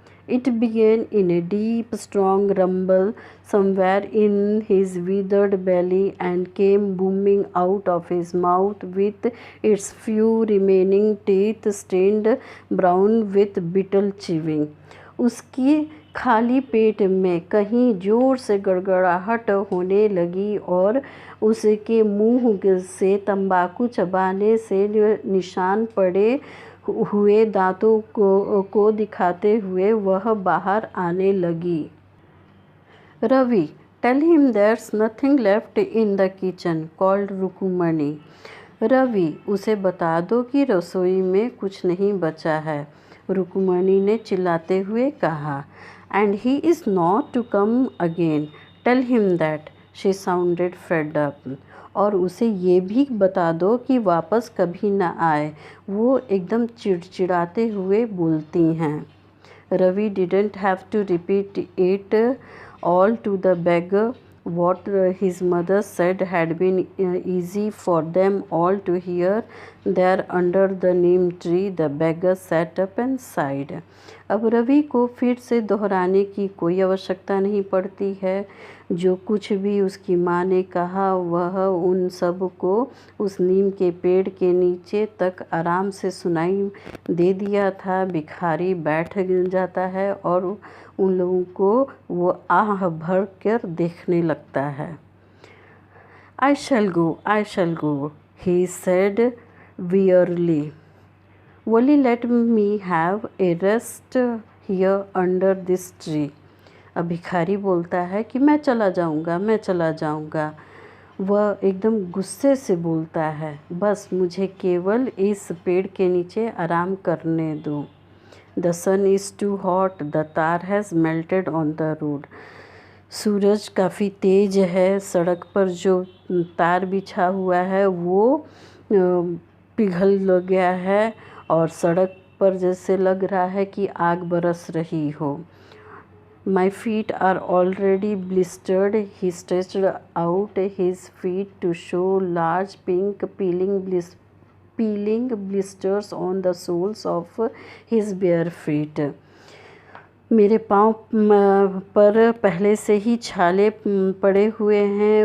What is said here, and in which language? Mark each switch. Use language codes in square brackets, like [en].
[en] It began in a deep, strong rumble somewhere in his withered belly and came booming out of his mouth with its few remaining teeth stained brown with bitter chewing. [hi] उसकी खाली पेट में कहीं ज़ोर से गड़गड़ाहट होने लगी और उसके मुंह से तंबाकू चबाने से निशान पड़े हुए दांतों को दिखाते हुए वह बाहर आने लगी। [en] Ravi, tell him there's nothing left in the kitchen, called Rukmani. [hi] Ravi, उसे बता दो कि रसोई में कुछ नहीं बचा है, रुकुमणि ने चिल्लाते हुए कहा। [en] And he is not to come again, tell him that, she sounded fed up. [hi] और उसे ये भी बता दो कि वापस कभी ना आए, वो एकदम चिड़चिड़ाते हुए बोलती हैं। [en] Ravi didn't have to repeat it all to the beggar. What his mother said had been easy for them all to hear. There under the neem tree the beggar sat up and sighed. [hi] अब रवि को फिर से दोहराने की कोई आवश्यकता नहीं पड़ती है। जो कुछ भी उसकी माँ ने कहा वह उन सब को उस नीम के पेड़ के नीचे तक आराम से सुनाई दे दिया था। भिखारी बैठ जाता है और उन लोगों को वो आह भर कर देखने लगता है। [en] I shall go, he said wearily. Only let me have a rest here under this tree. [hi] अब भिखारी बोलता है कि मैं चला जाऊंगा। वह एकदम गुस्से से बोलता है, बस मुझे केवल इस पेड़ के नीचे आराम करने दो। [en] The sun is too hot, the tar has melted on the road. [hi] सूरज काफ़ी तेज़ है, सड़क पर जो तार बिछा हुआ है वो पिघल गया है और सड़क पर जैसे लग रहा है कि आग बरस रही हो। [en] My feet are already blistered. He stretched out his feet to show large pink peeling blisters on the soles of his bare feet. [hi] मेरे पाँव पर पहले से ही छाले पड़े हुए हैं।